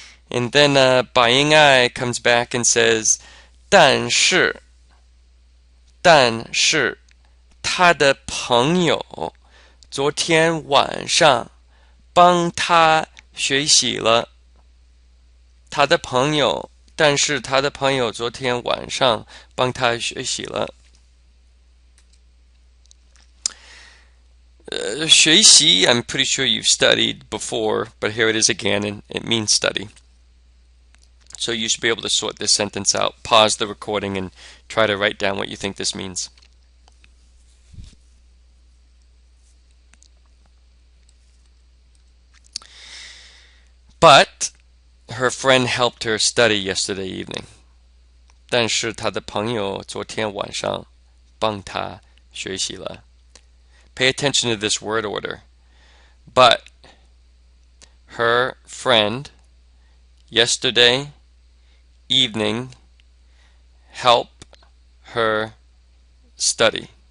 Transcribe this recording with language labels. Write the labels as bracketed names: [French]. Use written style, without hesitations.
[English] And then Bai Ying-ai comes back and says, [Chinese] 但是他的朋友昨天晚上帮他学习了。他的朋友，但是他的朋友昨天晚上帮他学习了。 [English] 学习, I'm pretty sure you've studied before, but here it is again, and it means study. So you should be able to sort this sentence out. Pause the recording and try to write down what you think this means. But her friend helped her study yesterday evening. [Chinese] 但是她的朋友昨天晚上帮她学习了。 [English] Pay attention to this word order. But her friend yesterday evening help her study.